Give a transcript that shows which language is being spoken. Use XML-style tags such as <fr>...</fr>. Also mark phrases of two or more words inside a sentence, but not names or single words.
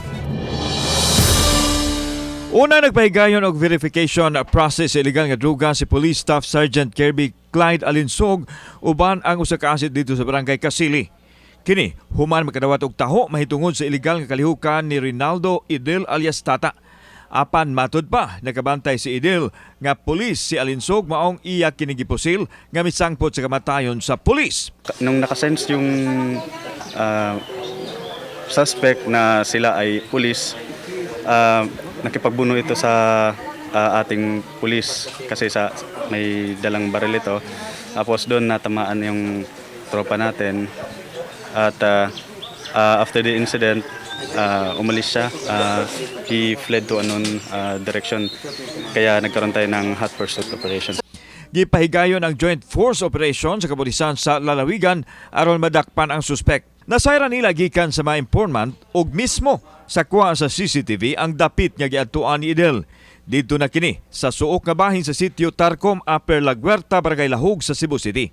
<ceb>Una nagpahigayon og</ceb> <en>verification process</en> <ceb>sa illegal nga druga si Police Staff Sergeant Kirby Clyde Alinsog uban ang usa ka asit dito sa Barangay Kasili. Kini human makadawat og taho mahitungod sa illegal nga kalihukan ni Rinaldo Idil alias Tata. Apan matud pa nakabantay si Idil nga pulis si Alinsog maong iya kini gipusil nga misangpot sa kamatayon sa pulis.</ceb> <tl>Nung nakasense yung suspect na sila ay pulis, nakipagbuno ito sa ating pulis kasi may dalang baril ito. Tapos doon natamaan yung tropa natin.</tl> <en>At after the incident,</en> <tl>umalis siya.</tl> <en>He fled to unknown direction.</en> <tl>Kaya nagkaroon tayo ng</tl> <en>hot pursuit operation.</en> <ceb>Gipahigayon ang</ceb> <en>Joint Force Operation</en> <ceb>sa kapulisan sa Lalawigan aron madakpan ang suspect. Nasayra nila gikan sa mga informant ug mismo sa kuha sa CCTV ang dapit nga giadtuan ni Idel. Dito na kini sa suok nga bahin sa sitio Tarcom, Upper La Huerta, Barangay Lahog sa Cebu City.</ceb>